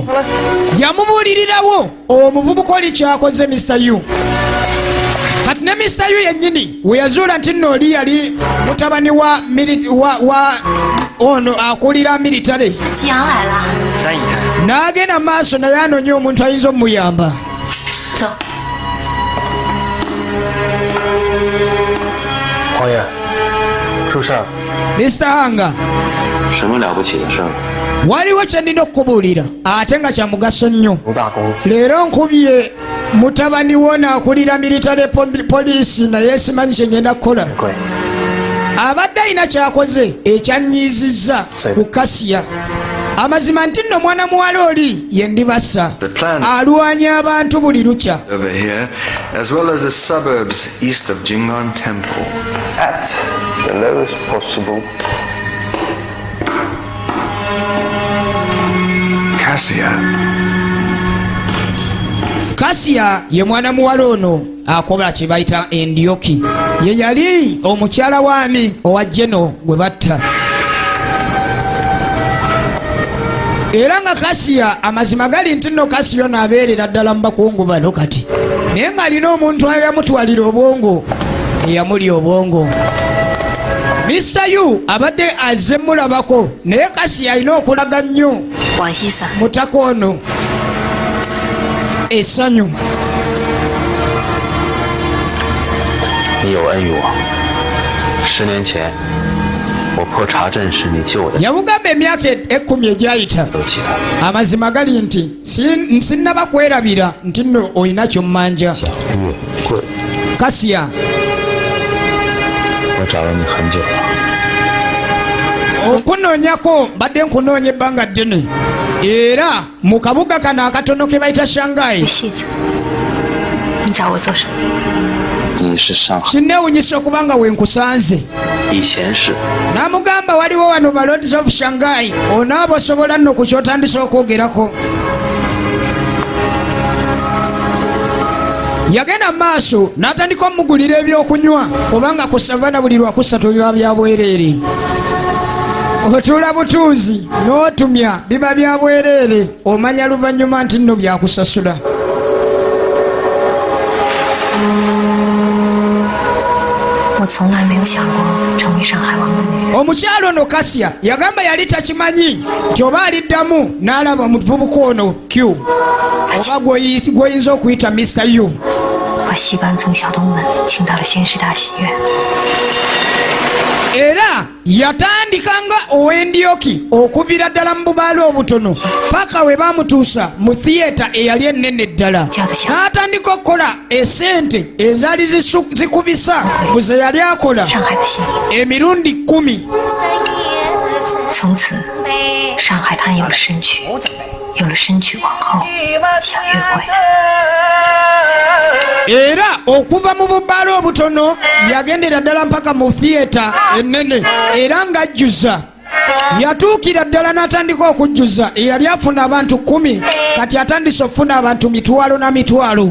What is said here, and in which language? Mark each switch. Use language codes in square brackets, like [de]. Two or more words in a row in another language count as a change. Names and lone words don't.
[lg] Yamubuulirirawo omuvubuka oli kyakoze Mr. Yu. kati ne Mr. Yu yennyini we yazuula nti nno oli yali mutabani wa ono akulira militale n'agenda maaso naye anoonya omuntu ayinza omuyamba. [zh] 黄爷，出事儿。 Mr. Hanga. 什么了不起的事儿？ [lg] waliwo kye nnina okubuulira ate nga kya mugaso nnyo. [zh] 吴大公子 [lg] leero nkubye mutabani wo naakulira militale poliisi naye simanyi kye ngenda kukola. abadde alina kyakoze ekyanyiizizza ku Kasiya. amazima nti nno mwana muwala oli ye ndibassa alwanya abantu buli lukya. [en] Over here, as well as the suburbs east of Jingon Temple, at the lowest possible. [lg] Kasiya ye mwana muwala ono akola kye bayita endyoki. ye yali omukyala waani owa Jeno gwe batta. era nga Kasiya amazima gali nti nno Kasiya ono abeerera ddala mu bakungu bano kati. naye ng'alina omuntu ayamutwalira obwongo eyamuli obwongo. Mr. Yu abadde azze mulabako naye Kasiya alina okulaga nnyo mutaka ono essanyu. [zh] 你有恩于我。10年前，我破查镇时你救我的， [lg] yamugamba emyaka 10 egyayita [zh] 都记得。 [lg] amazima gali nti sinnaba kwerabira nti nno olina ky'ommanja. Kasiya [zh] 我找了你很久了。 [lg] okunoonyako badde nkunoonya ebbanga ddene era mu kabuga kano akatono ke bayita Shanghai. [zh] 你找我做什么？你是上海， [lg] kinneewunyisa okubanga wenkusanze. [zh] 以前是 [lg] n'amugamba waliwo wano ba [en] Lords of Shanghai [lg] onaaba osobola nno ku kyotandisa okwogerako. yagenda maaso n'atandika omugulira ebyokunywa kubanga ku savana buli lwakusatu biba bya bwereere. otuula butuuzi n'otumya biba bya bwereere omanya luvannyuma nti nno byakusasula. [zh] 我从来没有想过成为上海王的女人。 [lg] omukyalo ono Kasiya yagamba yali takimanyi nti oba aliddamu n'alaba muvubuka ono Q oba gw'oyinza okuyita Mr. Yu. [zh] 把戏班从小东门请到了新师大戏院。 [lg] era yatandikanga ow'endyoki okuvira ddala mu bubaale obutono paka we baamutuusa mu thiyeta eyali ennene ddala. n'atandika okukola esente ezaali zikubisa mu ze yali akola emirundi 10. [zh] 从此，上海滩有了神曲，有了神曲皇后小月桂。 [lg] era okuva mu bubaale obutono yagendera ddala mpaka mu thiyeta ennene era ng'ajjuza. yatuukira ddala n'atandika okujjuza eyali afuna abantu 10 kati atandise okufuna abantu mitwalo na mitwalo.